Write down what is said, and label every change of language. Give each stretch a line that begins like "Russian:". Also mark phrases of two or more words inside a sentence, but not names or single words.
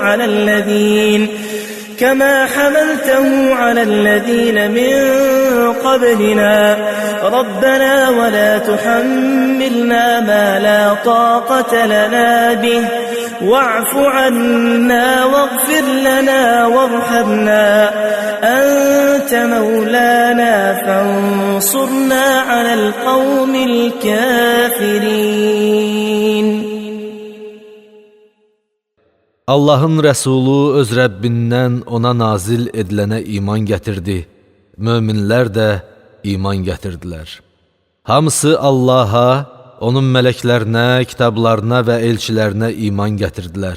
Arabic: على الذين من قبلنا ربنا ولا تحملنا ما لا طاقة لنا به واعف عنا واغفر لنا وارحمنا أنت مولانا فانصرنا على القوم الكافرين.
Azerbaijani: Allahın Rəsulu öz Rəbbindən ona nazil edilənə iman gətirdi. Möminlər də iman gətirdilər. Hamısı Allaha, onun mələklərinə, kitablarına və elçilərinə iman gətirdilər.